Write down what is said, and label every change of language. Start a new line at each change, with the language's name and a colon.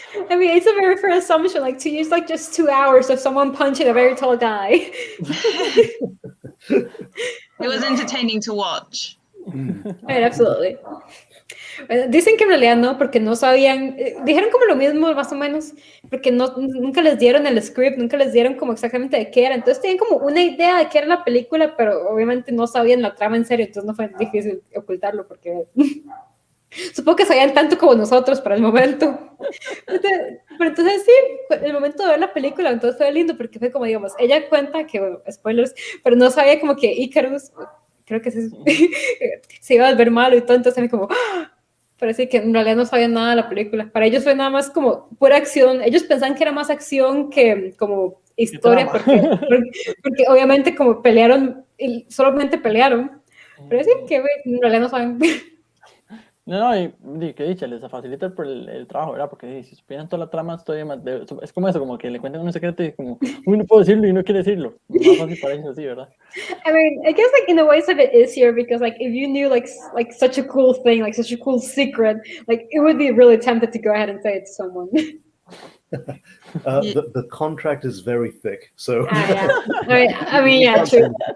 English: I mean, it's a very fair assumption, like to use like just 2 hours of someone punching a very tall guy. It was entertaining to watch. Right, absolutely.
Spanish: Dicen que en realidad no, porque no sabían, dijeron como lo mismo más o menos, porque nunca les dieron el script, nunca les dieron como exactamente de qué era, entonces tenían como una idea de qué era la película, pero obviamente no sabían la trama en serio, entonces no fue difícil ocultarlo, porque supongo que sabían tanto como nosotros para el momento. Pero entonces sí, el momento de ver la película, entonces fue lindo, porque fue como, digamos, ella cuenta que, bueno, spoilers, pero no sabía como que Icarus, creo que se iba a ver malo y todo, entonces me como... Parece que en realidad no sabían nada de la película. Para ellos fue nada más como pura acción. Ellos pensaban que era más acción que como historia, porque obviamente como pelearon, solamente pelearon. Pero sí que en realidad no saben. No, y que dicha, les facilita el trabajo, ¿verdad? Porque si supieran toda la trama, todavía más es como eso, como que le cuentan un secreto y como, uy, no puedo decirlo y no quiere decirlo. Más fácil para ellos así, ¿verdad?
English: I mean, I guess like in a way some of it is here because like if you knew like such a cool thing, like such a cool secret, like it would be really tempted to go ahead and say it to someone. The contract is very thick, so. Yeah. I mean, yeah, true.